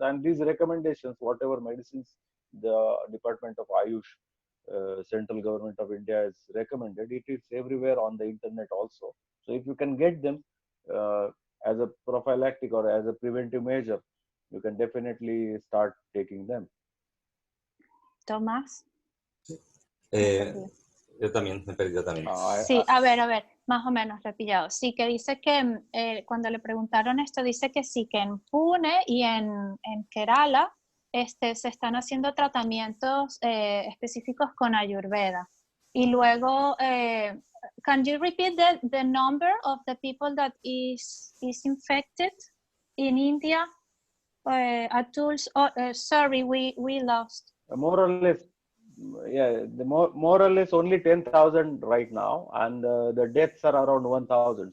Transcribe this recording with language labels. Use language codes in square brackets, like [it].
[en] And these recommendations, whatever medicines the Department of Ayush, Central Government of India has recommended, it is everywhere on the internet also. So if you can get them as a prophylactic or as a preventive measure, you can definitely start taking them. [es] Tomás. Yo también, me he perdido también. Sí, a ver, más o menos lo he pillado. Sí, que dice que cuando le preguntaron esto, dice que sí, que en Pune y en Kerala se están haciendo tratamientos específicos con Ayurveda. Y luego, [en] can you repeat the number of the people that is infected in India? Atul, sorry, we lost. More or less, yeah, more or less only 10,000 right now, and the deaths are around 1,000.